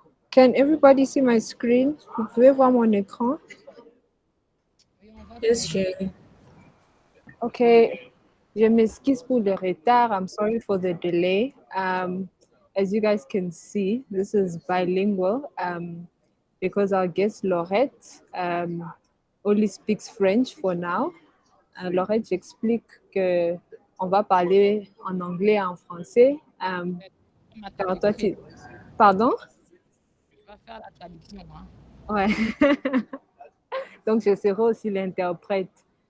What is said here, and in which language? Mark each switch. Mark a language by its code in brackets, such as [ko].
[en] Can everybody see my screen? [fr] Vous pouvez voir mon écran? oui, on va [en] Yes, [fr] bien. Jenny. Ok, je m'excuse pour le retard. [en] I'm sorry for the delay. As you guys can see, this is bilingual because our guest Laurette only speaks French for now. [fr] Laurette, j'explique que on va parler en anglais et en français. Ma Car toi, traductrice, Pardon? je vais faire la traduction. Hein. Ouais. Donc, je serai aussi l'interprète.